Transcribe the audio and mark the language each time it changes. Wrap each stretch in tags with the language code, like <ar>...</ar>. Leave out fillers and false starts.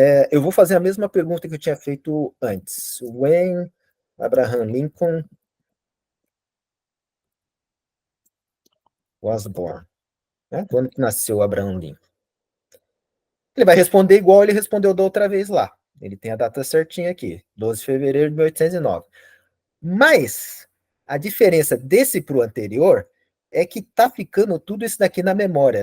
<pt>Eu vou fazer a mesma pergunta que eu tinha feito antes.</pt> <en>When Abraham Lincoln was born?</en> <pt>Né? Quando que nasceu Abraham Lincoln? Ele vai responder igual ele respondeu da outra vez lá. Ele tem a data certinha aqui, 12 de fevereiro de 1809. Mas a diferença desse para o anterior é que tá ficando tudo isso daqui na memória.</pt>